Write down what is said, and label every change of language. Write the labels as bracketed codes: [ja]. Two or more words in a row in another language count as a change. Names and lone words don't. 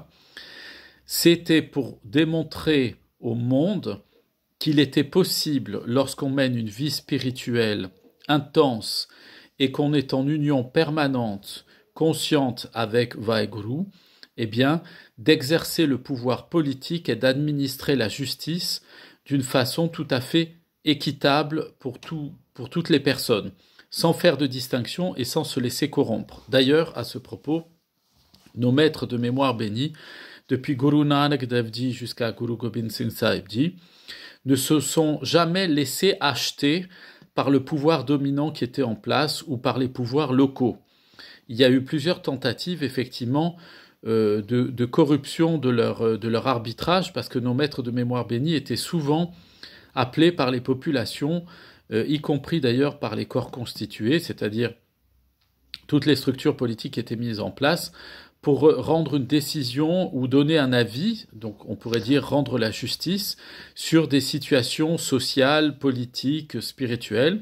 [fr] C'était pour démontrer au monde qu'il était possible, lorsqu'on mène une vie spirituelle intense et qu'on est en union permanente, consciente avec Vaheguru, eh bien, d'exercer le pouvoir politique et d'administrer la justice d'une façon tout à fait équitable pour toutes les personnes, sans faire de distinction et sans se laisser corrompre. D'ailleurs, à ce propos, nos maîtres de mémoire bénis, depuis Guru Nanak Dev Ji jusqu'à Guru Gobind Singh Sahib Ji, ne se sont jamais laissés acheter par le pouvoir dominant qui était en place ou par les pouvoirs locaux. Il y a eu plusieurs tentatives, effectivement, de corruption de leur arbitrage, parce que nos maîtres de mémoire bénis étaient souvent appelés par les populations, y compris d'ailleurs par les corps constitués, c'est-à-dire toutes les structures politiques étaient mises en place pour rendre une décision ou donner un avis, donc on pourrait dire rendre la justice, sur des situations sociales, politiques, spirituelles.